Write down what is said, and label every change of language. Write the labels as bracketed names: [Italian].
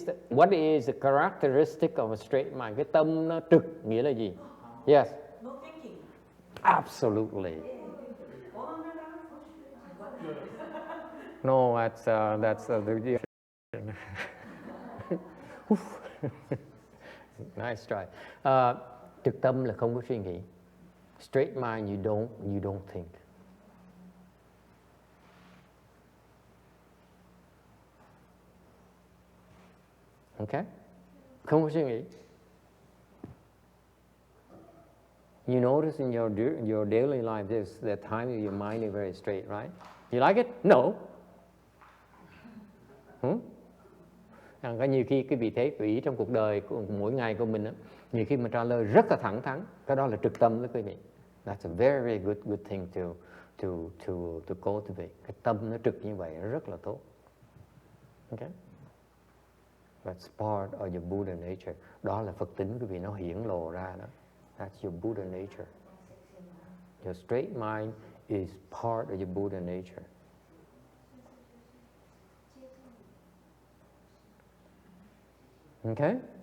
[English] What is the characteristic of a straight mind? [Vietnamese] Cái tâm nó trực nghĩa là gì? [English] Yes. No thinking. Absolutely. No, that's the nice try. [Vietnamese] Trực tâm là không có suy nghĩ. [English] Straight mind, you don't think. [Vietnamese] Okay? Không có suy nghĩ. [English] You notice in your daily life, there's that time your mind is very straight, right? You like it? No. [Vietnamese] Có nhiều khi cái vị thế của ý trong cuộc đời mỗi ngày của mình, nhiều khi mà trả lời rất là thẳng thắn, cái đó là trực tâm đó quý vị. [English] That's a very, very good thing to cultivate. [Vietnamese] Cái tâm nó trực như vậy nó rất là tốt. [English] Okay? That's part of your Buddha nature. [Vietnamese] Đó là Phật tính quý vị, nó hiển lộ ra đó. [English] That's your Buddha nature. Your straight mind is part of your Buddha nature. Okay?